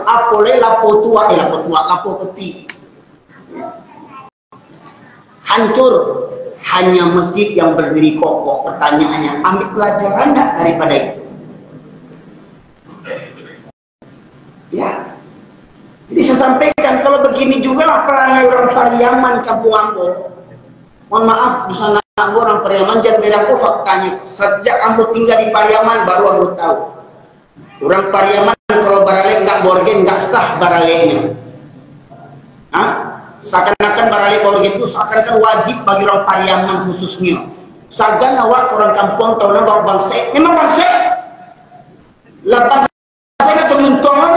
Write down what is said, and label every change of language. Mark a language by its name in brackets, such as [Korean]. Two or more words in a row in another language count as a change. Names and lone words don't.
[Indonesian] Apalagi lapo tua, lapo peti. Hancur. Hanya masjid yang berdiri kokoh. Pertanyaannya, ambil pelajaran enggak daripada itu? Ya. Jadi saya sampaikan, kalau begini juga lah perangai orang Pariaman, kampung Ambo. Mohon maaf, di sana Ambo orang Pariaman, jangan beda kok faktanya. Sejak Ambo tinggal di Pariaman, baru Ambo tahu. Orang Pariaman kalau baralek nggak borgen, nggak sah baraleknya. Seakan-akan baralek borgen itu seakan-akan wajib bagi orang Pariaman khususnya. [Minangkabau] Sagan awak orang kampung tahu nama bangsa, memang bangsa. Lah bangsa itu teruntung itu.